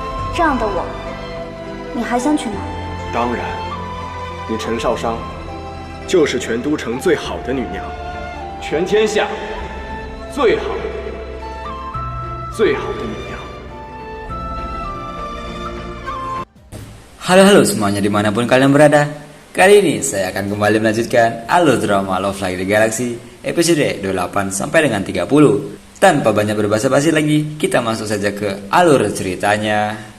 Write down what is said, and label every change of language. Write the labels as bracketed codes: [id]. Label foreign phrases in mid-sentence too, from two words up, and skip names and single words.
[zh] 这样的我，你还想娶吗？当然，你陈少商就是全都城最好的女娘，全天下最好的女娘。 [id] Halo semuanya dimanapun kalian berada. Kali ini saya akan kembali melanjutkan alur drama Love Like the Galaxy episode 28 sampai dengan 30. Tanpa banyak berbasa-basi lagi, kita masuk saja ke alur ceritanya.